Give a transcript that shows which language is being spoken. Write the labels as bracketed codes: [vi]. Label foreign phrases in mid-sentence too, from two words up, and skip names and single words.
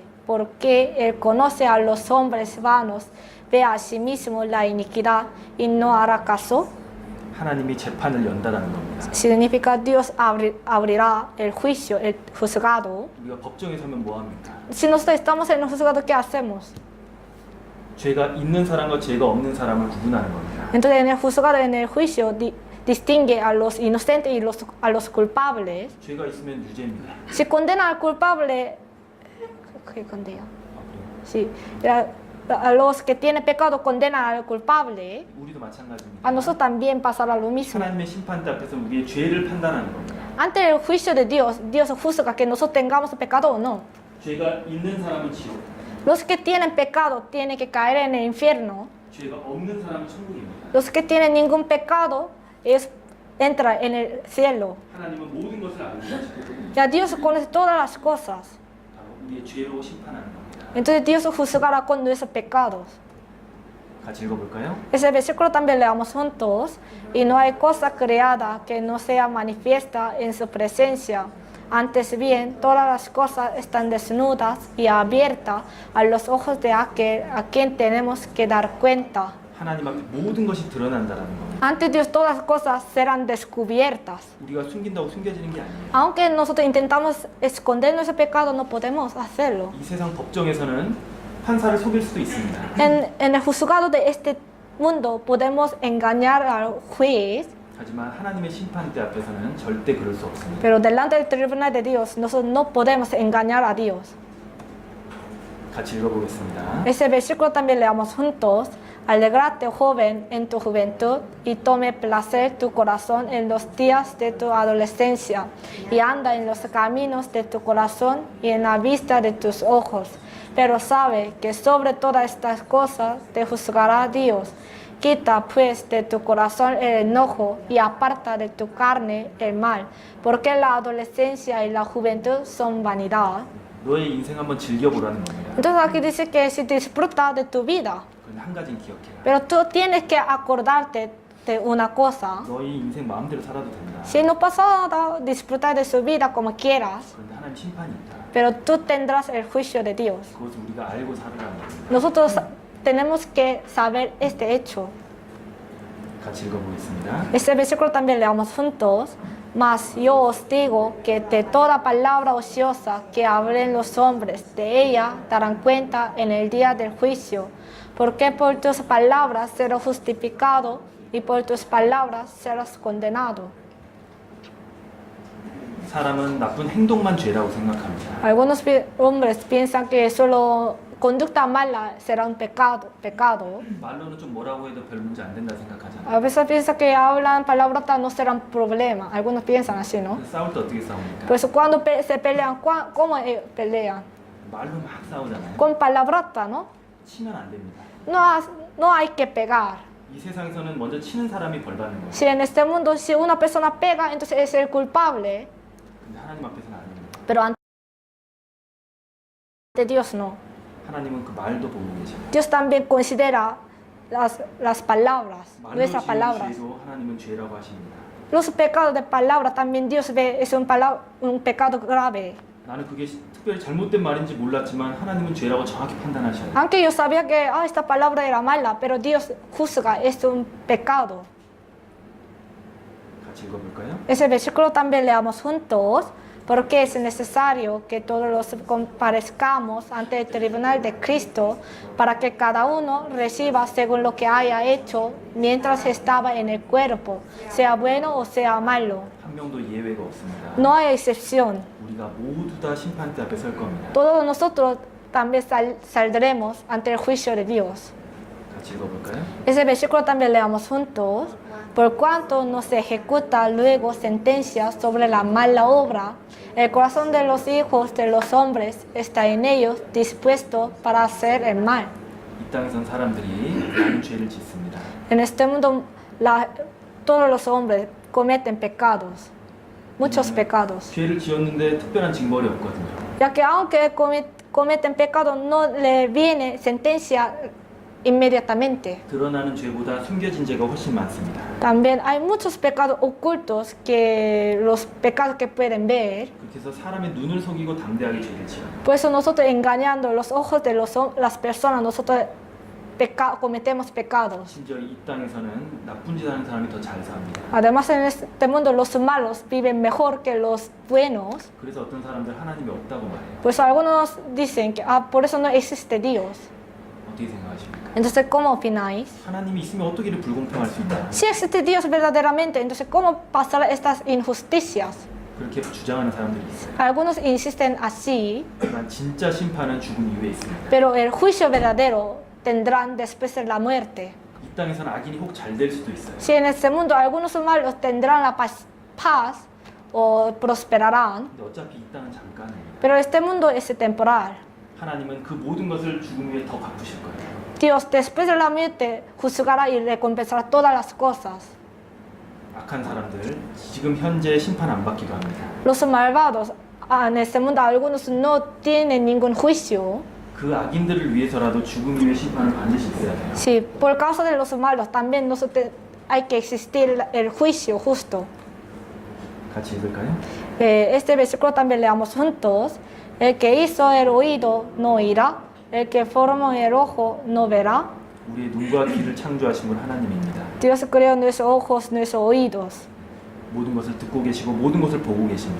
[es] Porque él conoce a los hombres vanos, ve a sí mismo la iniquidad y no hará caso. [ko] 하나님이 재판을 연다라는 겁니다. [es] Significa Dios abrirá el juicio, el juzgado. [ko] 우리가 법정에 서면 뭐 합니까? [es] Si nosotros estamos en el juzgado, ¿qué hacemos? [ko] 죄가 있는 사람과 죄가 없는 사람을 구분하는 겁니다. [es] Entonces en el juzgado, en el juicio, distingue a los inocentes y a los culpables. [ko] 죄가 있으면 유죄입니다. [es] Si condena al culpable, ¿qué condena? Sí, a los que tienen pecado condenan al culpable. [ko] 우리도 마찬가지입니다. [es] A nosotros también pasará lo mismo. [ko] 하나님의 심판대 앞에서 우리의 죄를 판단하는 겁니다. [es] Ante el juicio de Dios, Dios juzga que nosotros tengamos pecado o no. [ko] 죄가 있는 사람은 지옥, [es] Los que tienen pecado tienen que caer en el infierno. [ko] 죄가 없는 사람은 천국입니다. [es] Los que tienen ningún pecado entra en el cielo. [ko] 하나님은 모든 것을 알고 계시고 [es] Ya Dios conoce todas las cosas. [ko] 바로 우리의 죄로 심판하는 겁니다. [es] Entonces Dios juzgará con nuestros pecados. [ko] 같이 읽어볼까요? [es] Ese versículo también leamos juntos. Y no hay cosa creada que no sea manifiesta en su presencia. Antes bien, todas las cosas están desnudas y abiertas a los ojos de aquel a quien tenemos que dar cuenta. [ko] 하나님 앞에 모든 것이 드러난다라는 겁니다. [es] Ante Dios todas las cosas serán descubiertas. [ko] 우리가 숨긴다고 숨겨지는 게 아니에요. [es] Aunque nosotros intentamos esconder nuestro pecado, no podemos hacerlo. [ko] 이 세상 법정에서는 판사를 속일 수도 있습니다. [es] En el juzgado de este mundo podemos engañar al juez. [ko] 하지만 하나님의 심판대 앞에서는 절대 그럴 수 없습니다. [es] Pero delante del tribunal de Dios, nosotros no podemos engañar a Dios. [ko] 같이 읽어보겠습니다. [es] Ese versículo también leamos juntos. Alegrate, joven, en tu juventud, y tome placer tu corazón en los días de tu adolescencia, y anda en los caminos de tu corazón y en la vista de tus ojos. Pero sabe que sobre todas estas cosas te juzgará Dios. Quita pues de tu corazón el enojo y aparta de tu carne el mal, porque la adolescencia y la juventud son vanidad. [ko] 너의 인생 한번 즐겨보라는 겁니다. [es] Entonces aquí dice que si disfruta de tu vida, [ko] 그런데 한 가지는 기억해라. [es] pero tú tienes que acordarte de una cosa. [ko] 너의 인생 마음대로 살아도 된다. [es] Si no pasa nada, disfruta de su vida como quieras, [ko] 그런데 하나님 심판이 있다. [es] pero tú tendrás el juicio de Dios. [ko] 그것을 우리가 알고 살으라는 겁니다. [es] Nosotros tenemos que saber este hecho. [ko] 같이 읽어보겠습니다. [es] Este versículo también leamos juntos. Mas yo os digo que de toda palabra ociosa que hablen los hombres, de ella darán cuenta en el día del juicio, porque por tus palabras serás justificado y por tus palabras serás condenado. [ko] 사람은 나쁜 행동만 죄라고 생각합니다. [es] Algunos hombres piensan que solo conducta mala será un pecado. [ko] 말로는 좀 뭐라고 해도 별 문제 안 된다 생각하잖아요. [es] A veces piensan que hablan palabrotas no serán problema. Algunos piensan así, ¿no? [ko] 그래서 싸울 때 어떻게 싸웁니까? [es] Por eso cuando se pelean, ¿cómo pelean? [ko] 말로 막 싸우잖아요. [es] Con palabrota, ¿no? [ko] 치면 안 됩니다. [es] No hay que pegar. [ko] 이 세상에서는 먼저 치는 사람이 벌 받는 거예요. [es] Si en este mundo, si una persona pega, entonces es el culpable, [ko] 근데 하나님 앞에서는 아닙니다. [es] pero ante Dios no. [ko] 하나님은 그 말도 보고 계십니다. [es] Dios también considera las palabras, [ko] 말로 [es] nuestras [ko] 지은 [es] palabras. [ko] 죄도 하나님은 죄라고 하십니다. [es] Los pecados de palabra también Dios ve, es un pecado grave. [ko] 나는 그게 특별히 잘못된 말인지 몰랐지만 하나님은 죄라고 정확히 판단하셔요. [es] Aunque yo sabía que esta palabra era mala, pero Dios juzga, es un pecado. [ko] 같이 읽어볼까요? [es] Ese versículo también leamos juntos, porque es necesario que todos los comparezcamos ante el tribunal de Cristo para que cada uno reciba según lo que haya hecho mientras estaba en el cuerpo, sea bueno o sea malo. [ko] 한 명도 예외가 없습니다. [es] No hay excepción. [ko] 우리가 모두 다 심판대 앞에 설 겁니다. [es] Todos nosotros también saldremos ante el juicio de Dios. [ko] 같이 읽어볼까요? [es] Ese versículo también leamos juntos. Por cuanto no se ejecuta luego sentencia sobre la mala obra, el corazón de los hijos de los hombres está en ellos dispuesto para hacer el mal. [ko] 이 땅에선 사람들이 많은 죄를 짓습니다. [es] En este mundo todos los hombres cometen pecados, muchos pecados. [ko] 죄를 지었는데 특별한 징벌이 없거든요. [es] Ya que aunque cometen pecado no le viene sentencia inmediatamente. [ko] 드러나는 죄보다 숨겨진 죄가 훨씬 많습니다. [es] También hay muchos pecados ocultos que los pecados que pueden ver. [ko] 그렇게 해서 사람의 눈을 속이고 담대하게 죄를 지어요. [es] Por eso nosotros engañando los ojos de las personas, nosotros cometemos pecados. [ko] 심지어 이 땅에서는 나쁜 짓 하는 사람이 더 잘 삽니다. [es] Además en este mundo los malos viven mejor que los buenos. [ko] 그래서 어떤 사람들 하나님이 없다고 말해요. [es] Pues algunos dicen que por eso no existe Dios. [ko] 어떻게 생각하십니까? [es] Entonces, ¿cómo opináis? [ko] 하나님이 있으면 어떻게 이렇게 불공평할 수 있다? [es] Si existe Dios verdaderamente, entonces ¿cómo pasar estas injusticias? [ko] 그렇게 주장하는 사람들이 있어요. [es] Algunos insisten así, [ko] 하지만 진짜 심판은 죽음 이후에 있습니다. [es] pero el juicio verdadero tendrán después de la muerte. [ko] 이 땅에서는 악인이 혹 잘 될 수도 있어요. [es] Si en este mundo algunos malos tendrán la paz o prosperarán, [ko] 근데 어차피 이 땅은 잠깐입니다. [es] pero este mundo es temporal. [ko] 하나님은 그 모든 것을 죽음 후에 더 갚으실 거예요. [es] Dios después de la muerte juzgará y recompensará todas las cosas. [ko] 악한 사람들 지금 현재 심판 안 받기도 합니다. [es] Los malvados en este mundo algunos no tienen ningún juicio. [ko] 그 악인들을 위해서라도 죽음 이후의 심판을 반드시 있어야 돼요. [es] Sí, por causa de los malos también hay que existir el juicio justo. [ko] 같이 읽을까요? [es] Este versículo también leamos juntos. El que hizo el oído no oirá, el que formó el ojo no verá. [ko] 우리의 눈과 귀를 창조하신 분 하나님입니다. [es] Dios creó nuestros ojos, nuestros oídos. [ko] 모든 것을 듣고 계시고 모든 것을 보고 계십니다.